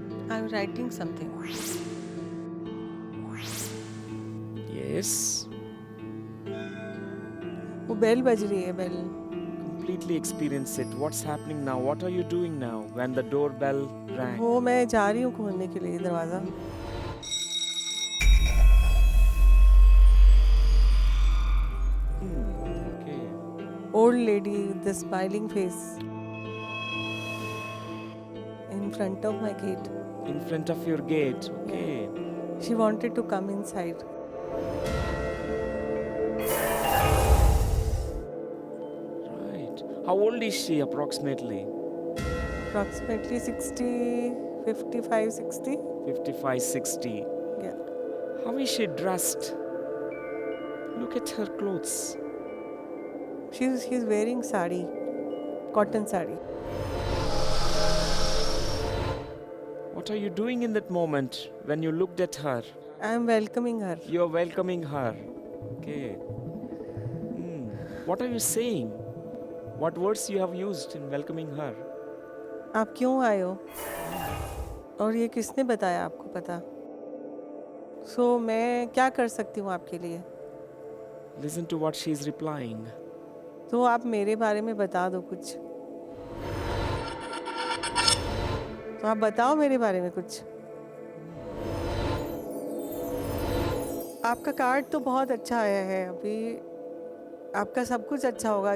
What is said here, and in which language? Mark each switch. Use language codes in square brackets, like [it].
[en] I'm writing something. Yes. [hi] वो bell बज रही है, bell. [en] Completely experience it. What's happening now? What are you doing now when the doorbell rang? [hi] वो मैं जा रही हूँ खोलने के लिए दरवाज़ा. [en] Okay. Old lady with the smiling face in front of my gate. In front of your gate. Okay. She wanted to come inside. Right. How old is she approximately? Approximately 60, 55, 60. 55, 60. Yeah. How is she dressed? Look at her clothes. She's wearing sari, cotton sari. What are you doing in that moment when you looked at her? I'm welcoming her. You're welcoming her. Okay. What are you saying? What words you have used in welcoming her? [hi] आप क्यों आए हो? और ये किसने बताया आपको पता? So मैं क्या कर सकती हूँ आपके लिए? [en] Listen to what she is replying. [hi] तो आप मेरे बारे में बता दो कुछ. तो आप बताओ मेरे बारे में कुछ. आपका कार्ड तो बहुत अच्छा आया है. अभी आपका सब कुछ अच्छा होगा.